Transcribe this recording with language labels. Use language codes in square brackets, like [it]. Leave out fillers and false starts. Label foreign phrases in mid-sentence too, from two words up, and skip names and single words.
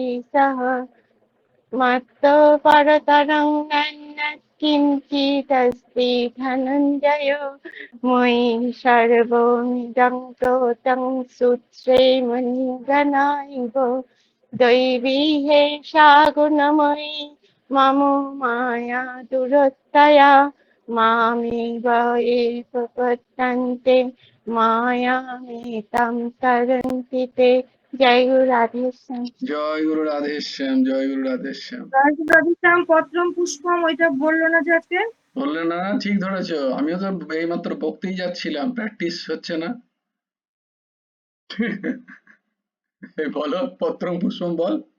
[sa] सः मत्तो परतरं नन्यत् किञ्चिदस्ति धनञ्जय मयि सर्वमिदं प्रोतं सूत्रे मणिगणा इव दैवी हेषा गुणमयी मम माया दुरतया मामेव ये प्रपद्यन्ते मायामेतां तरन्ति ते जय गुरु राधेश्याम। [bn] জয় গুরু রাধেশ্যাম, জয় গুরু রাধেশ্যাম। [sa] রাধেশ্যাম পত্রম পুষ্পম [bn] ওইটা বললো না যে আজকে? বললে না, ঠিক ধরেছো। আমিও তো এইমাত্র বকতেই যাচ্ছিলাম, প্র্যাকটিস হচ্ছে না। বলো [sa] পত্রম পুষ্পম [bn] বল।